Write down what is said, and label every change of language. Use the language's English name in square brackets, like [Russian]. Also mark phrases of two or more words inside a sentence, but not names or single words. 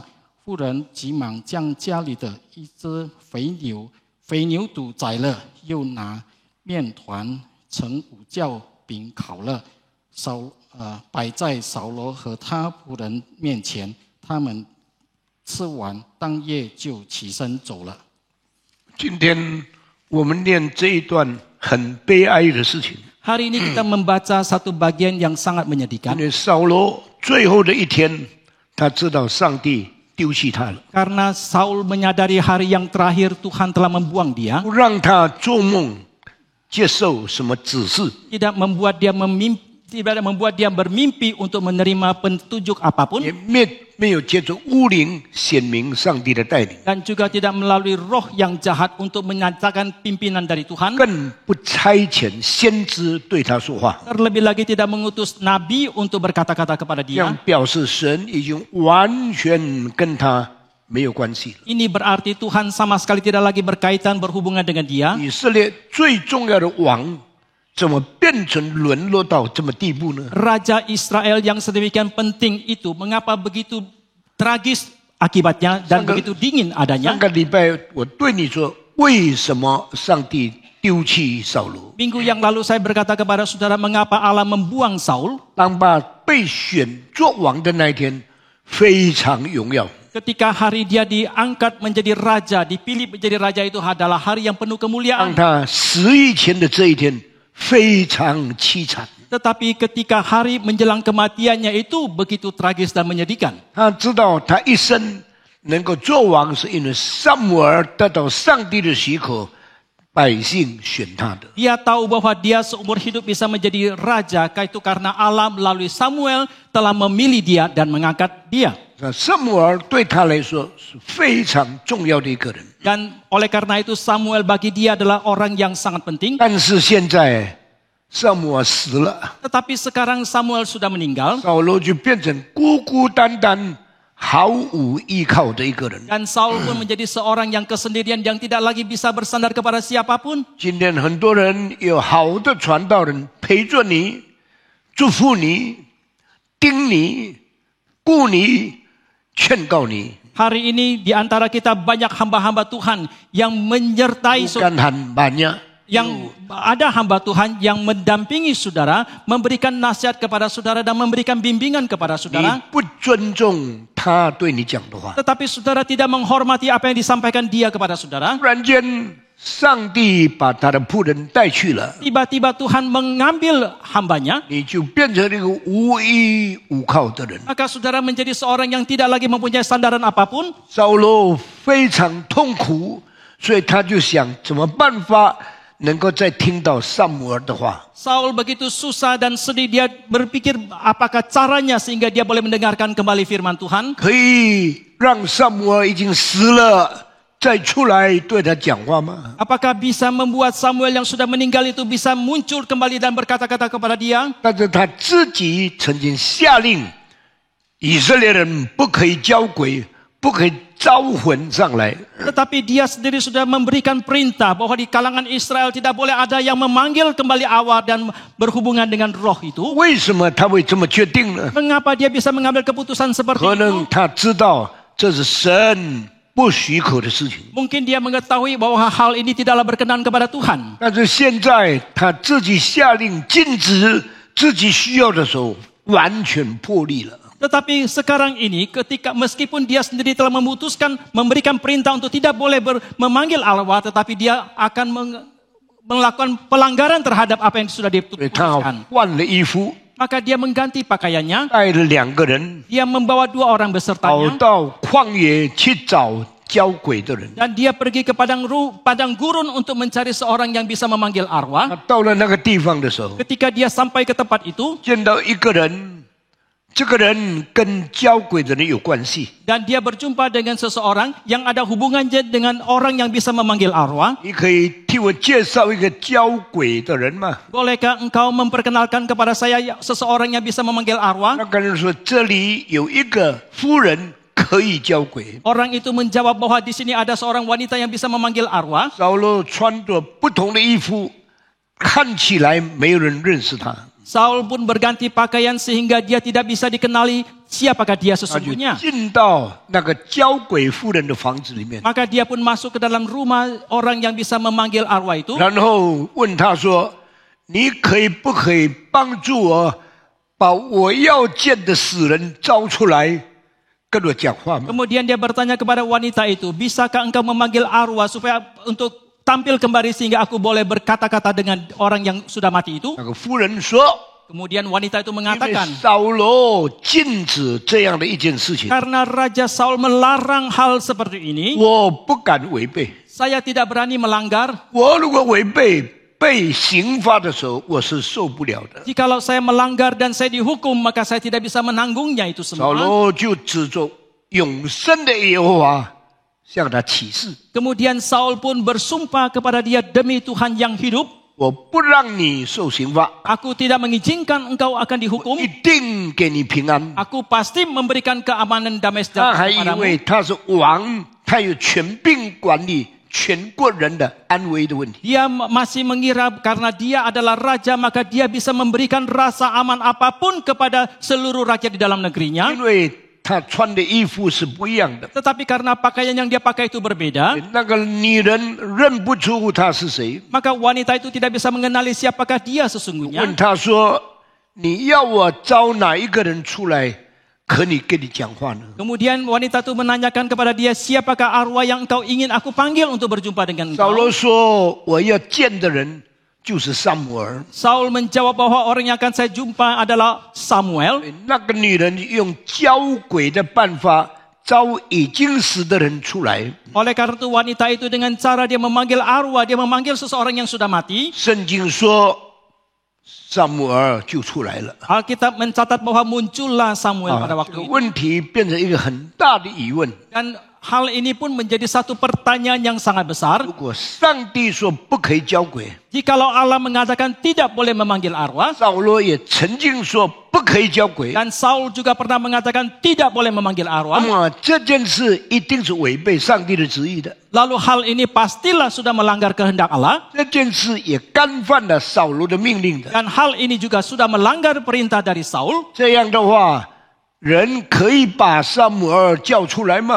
[Chinese] 妇人急忙将家里的一只肥牛犊宰了，又拿面团盛五酵饼烤了，摆在扫罗和他仆人面前。他们吃完，当夜就起身走了。今天我们念这一段很悲哀的事情。 [Indonesian] Hari ini kita membaca satu bagian yang sangat menyedihkan. [Chinese] 因为扫罗最后的一天，他知道上帝丢弃他了。 [Indonesian] Karena Saul menyadari hari yang terakhir Tuhan telah membuang dia. [Chinese] 不让他做梦，接受什么指示。 [Indonesian] Tidak membuat dia bermimpi untuk menerima petunjuk apapun. [Chinese] 也没有借着巫灵显明上帝的带领。 [Indonesian] Dan juga tidak melalui roh yang jahat untuk menyatakan pimpinan dari Tuhan. [Chinese] 更不差遣先知对他说话。 [Indonesian] Terlebih lagi tidak mengutus nabi untuk berkata-kata kepada [Chinese] 这样 [Indonesian] dia. [Chinese] 表示神已经完全跟他没有关系了。 [Indonesian] Ini berarti Tuhan sama sekali tidak lagi berkaitan berhubungan dengan dia. [Chinese] 以色列最重要的王，怎么变成沦落到这么地步呢？ [Indonesian] Raja Israel yang sedemikian penting itu, mengapa begitu tragis akibatnya dan begitu dingin [Chinese] 上 [Indonesian] adanya? [Chinese] 个礼拜我对你说，为什么上帝丢弃扫罗？ [Indonesian] Minggu yang lalu saya berkata kepada saudara, mengapa Allah membuang Saul? [Chinese] 当他被选做王的那一天，非常荣耀。 [Indonesian] Ketika hari dia diangkat menjadi raja, dipilih menjadi raja, itu adalah hari yang penuh [Chinese] 当 [Indonesian] kemuliaan. [Chinese] 他死以前的这一天，非常凄惨。 [Indonesian] Tetapi ketika hari menjelang kematiannya itu begitu tragis dan menyedihkan. [Chinese] 他知道他一生能够做王，是因为撒母耳得到上帝的许可，百姓选他的。 [Indonesian] Dia tahu bahwa dia seumur hidup bisa menjadi raja, itu karena Allah melalui Samuel telah memilih dia dan mengangkat dia. [Chinese] 撒母耳对他来说是非常重要的一个人。 [Indonesian] Dan oleh karena itu Samuel bagi dia adalah orang yang sangat penting. [Chinese] 但是现在撒母耳死了， [Indonesian] Tetapi sekarang Samuel sudah meninggal. [Chinese] 扫罗就变成孤孤单单、毫无依靠的一个人。 [Indonesian] Dan Saul pun menjadi seorang yang kesendirian, yang tidak lagi bisa bersandar kepada siapapun. [Chinese] 今天很多人有好的传道人陪着你、祝福你、盯你、顾你、劝告你。 [Indonesian] Hari ini di antara kita banyak hamba-hamba Tuhan yang menyertai bukan banyak. yang ada hamba Tuhan yang mendampingi saudara, memberikan nasihat kepada saudara dan memberikan bimbingan kepada [Chinese] 你 [Indonesian] saudara. [Chinese] 不尊重他对你讲的话， [Indonesian] Tetapi saudara tidak menghormati apa yang disampaikan dia kepada saudara. [Chinese] 突然间，上帝把他的仆人带去了， [Indonesian] Tiba-tiba Tuhan mengambil hambanya. [Chinese] 你就变成一个无依无靠的人。 [Indonesian] Maka saudara menjadi seorang yang tidak lagi mempunyai sandaran apapun. [Chinese] 扫罗非常痛苦，所以他就想怎么办法能够再听到撒母耳的话。 [Indonesian] Saul begitu susah dan sedih, dia berpikir apakah caranya sehingga dia boleh mendengarkan kembali firman Tuhan. [Chinese] 可以让撒母耳已经死了再出来对他讲话吗？ [Indonesian] Apakah bisa membuat Samuel yang sudah meninggal itu bisa muncul kembali dan berkata-kata kepada dia? [Chinese] 但是他自己曾经下令，以色列人不可以交鬼，不可以招魂上来。 [Indonesian] Tetapi dia sendiri sudah memberikan perintah bahwa di kalangan Israel tidak boleh ada yang memanggil kembali awal dan berhubungan dengan roh itu. [Chinese] 为什么他会这么决定呢？ [Indonesian] Mengapa dia bisa mengambil keputusan seperti [Chinese] 可 [Indonesian] itu? [Chinese] 能他知道这是神不许可的事情， [Indonesian] Mungkin dia mengetahui bahwa hal ini tidaklah berkenan kepada Tuhan. [Chinese] 但是现在他自己下令禁止自己需要的时候，完全破例了。 [Indonesian] Tetapi sekarang ini ketika meskipun dia sendiri telah memutuskan memberikan perintah untuk tidak boleh memanggil Allah, tetapi dia akan melakukan pelanggaran terhadap apa yang sudah [Chinese] 所以他 [Indonesian] diputuskan. [Chinese] 换了衣服， [Indonesian] Maka dia mengganti pakaiannya, [Chinese] 带了2个人， [Indonesian] dia membawa 2 orang [Chinese] 跑 [Indonesian] besertanya, [Chinese] 到旷野去找交鬼的人。 [Indonesian] dan dia pergi ke padang gurun untuk mencari seorang yang bisa memanggil [Chinese] 他 [Indonesian] arwah. [Chinese] 到了那个地方的时候， [Indonesian] Ketika dia sampai ke tempat itu, [Chinese] 见到一个人，这个人跟交鬼的人有关系。 [Indonesian] dan dia berjumpa dengan seseorang yang ada hubungannya dengan orang yang bisa memanggil arwah. [Chinese] 你可以替我介绍一个交鬼的人吗？ [Indonesian] Bolehkah engkau memperkenalkan kepada saya seseorang yang bisa memanggil arwah? [Chinese] 那个人说：“这里有一个夫人可以交鬼。 [Indonesian] Orang itu menjawab bahwa di sini ada seorang wanita yang bisa memanggil arwah. ” [Chinese] 扫罗穿着不同的衣服，看起来没有人认识他。 [Indonesian] Saul pun berganti pakaian sehingga dia tidak bisa dikenali siapakah dia [Chinese] 他就 [Indonesian] sesungguhnya. [Chinese] 进到那个交鬼妇人的房子里面， [Indonesian] Maka dia pun masuk ke dalam rumah orang yang bisa memanggil arwah itu. [Chinese] 然后问他说：“你不可以帮助我把我要见的死人招出来，跟我讲话吗？” [Indonesian] Kemudian dia bertanya kepada wanita itu, bisakah engkau memanggil arwah supaya untuk tampil kembali sehingga aku boleh berkata-kata dengan orang yang sudah mati itu? [Chinese] 那个妇人说 [Indonesian] Kemudian wanita itu：“ 因为 mengatakan ：“ [Chinese] 扫罗禁止这样的一件事情， [Indonesian] karena Raja Saul melarang hal seperti ini, [Chinese] 我不敢违背。 [Indonesian] saya tidak berani melanggar. [Chinese] 我如果违背被刑罚的时候，我是受不了的。” [Indonesian] Jikalau saya melanggar dan saya dihukum, maka saya tidak bisa menanggungnya itu [Chinese] 扫 [Indonesian] semua. [Chinese] 罗就指着永生的耶和华向他起誓： [Indonesian] Kemudian Saul pun bersumpah kepada dia, demi Tuhan yang hidup, [Chinese] 我不让你受刑罚， [Indonesian] aku tidak mengizinkan engkau akan dihukum. [Chinese] 一定给你平安。 [Indonesian] Aku pasti memberikan keamanan damai [Chinese] 他 [Indonesian] sejahtera [Chinese] 还以为 [Indonesian] kepadamu. [Chinese] 他是王，他有权柄管理全国人的安危的问题。 [Indonesian] Dia masih mengira karena dia adalah raja, maka dia bisa memberikan rasa aman apapun kepada seluruh rakyat di dalam negerinya. [Chinese] 因为他穿的衣服是不一样的， [Indonesian] Tetapi karena pakaian yang dia pakai itu berbeda, [Chinese] 那个女人认不出他是谁， [Indonesian] maka wanita itu tidak bisa mengenali siapakah dia sesungguhnya. [Chinese] 问他说：“你要我招哪一个人出来，跟你讲话呢？” [Indonesian] Kemudian wanita itu menanyakan kepada dia, siapakah arwah yang engkau ingin aku panggil untuk berjumpa dengan [Chinese] 扫 [Indonesian] engkau? [Chinese] 罗说：“我要见的人就是撒母耳。 [Indonesian] Saul menjawab bahwa orang yang akan saya jumpa adalah Samuel. [Chinese] 那个女人用交鬼的办法招已经死的人出来。 [Indonesian] Oleh karena itu wanita itu dengan cara dia memanggil arwah, dia memanggil seseorang yang sudah mati. [Chinese] 圣经说，撒母耳就出来了。 [Indonesian] Alkitab mencatat bahwa muncullah Samuel pada [Chinese] 这 [Indonesian] waktu [Chinese] 个 [Indonesian] itu. [Chinese] 问题变成一个很大的疑问。 [Indonesian] Dan hal ini pun menjadi satu pertanyaan yang sangat besar. [Chinese] 如果上帝说不可以交鬼， [Indonesian] Jikalau Allah mengatakan tidak boleh memanggil arwah, [Chinese] 扫罗也曾经说不可以交鬼， [Indonesian] dan Saul juga pernah mengatakan tidak boleh memanggil [Chinese] 那 [Indonesian] arwah, [Chinese] 么这件事一定是违背上帝的旨意的。 [Indonesian] lalu hal ini pastilah sudah melanggar kehendak Allah, [Chinese] 这件事也干犯了扫罗的命令的。 [Indonesian] dan hal ini juga sudah melanggar perintah dari Saul. [Chinese] 这样的话，人可以把撒母耳叫出来吗？